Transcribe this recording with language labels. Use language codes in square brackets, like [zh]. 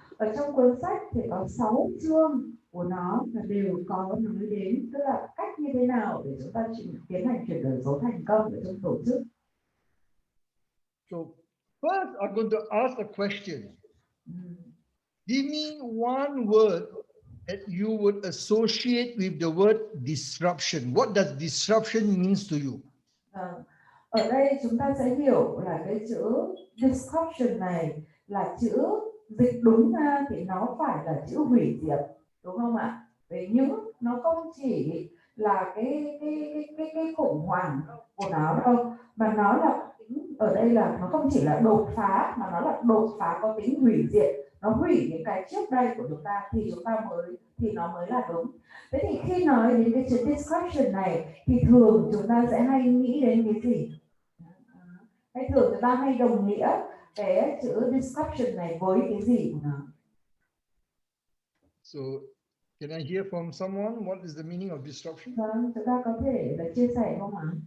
[vi] Ở trong cuốn sách thì có 6 chương của nó và đều có nói đến tức là cách như thế nào để chúng ta tiến hành chuyển đổi số thành công ở trong tổ chức. [en] So first, I'm going to ask a question. Give me one word that you would associate with the word disruption. What does disruption means to you? [vi] Ở đây chúng ta sẽ hiểu là cái chữ disruption này là chữ dịch đúng ra thì nó phải là chữ hủy diệt, đúng không ạ? Nhưng nó không chỉ là cái khủng hoảng của nó đâu, mà nó là ở đây là nó không chỉ là đột phá mà nó là đột phá có tính hủy diệt, nó hủy những cái trước đây của chúng ta thì nó mới là đúng. Thế thì khi nói đến cái chữ disruption này thì thường chúng ta sẽ hay nghĩ đến cái gì? Hay thường chúng ta hay đồng nghĩa cái chữ disruption này với cái gì của nó? [en] So, can I hear from someone what is the meaning of disruption? [vi] Vâng, chúng ta có thể là chia sẻ không ạ?